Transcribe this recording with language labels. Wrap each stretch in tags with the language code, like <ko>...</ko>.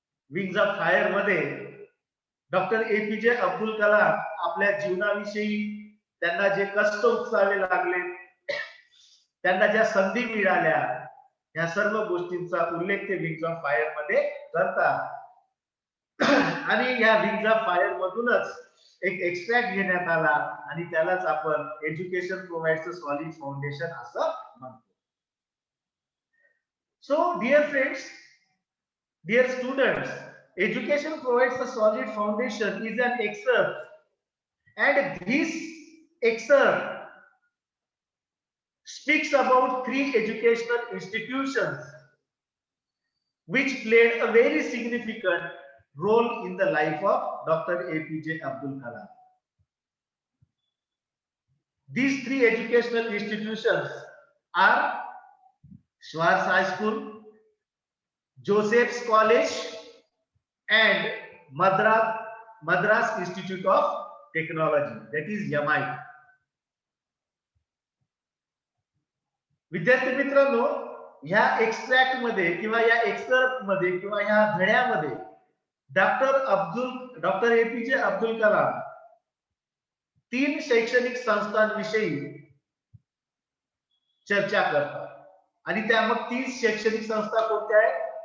<mr>Wings of fire मध्ये doctor APJ Abdul Kalam आपल्या जीवनाविषयी त्यांना जे कष्ट उचलावे लागले, त्यांना ज्या संधी मिळाल्या, या सर्व गोष्टींचा उल्लेख ते विंग्स ऑफ फायर मध्ये करतात. आणि या विंग्स ऑफ फायर मधूनच एक एक्सट्रॅक्ट घेण्यात आला आणि त्यालाच आपण education provides a solid foundation असं म्हणतो.</mr> <en>So dear friends, dear students, education provides a solid foundation is an excerpt, and this excerpt speaks about 3 educational institutions which played a very significant role in the life of Dr. APJ Abdul Kalam. These 3 educational institutions are Schwartz High School, Joseph's College, and Madras Institute of Technology, that is MIT.</en> <mr>विद्यार्थी मित्रांनो, ह्या extract मध्ये किंवा या excerpt मध्ये किंवा ह्या धड्यामध्ये doctor APJ Abdul Kalam 3 शैक्षणिक संस्थांविषयी चर्चा करतात आणि त्या मग 3 शैक्षणिक संस्था कोणत्या आहेत?</mr>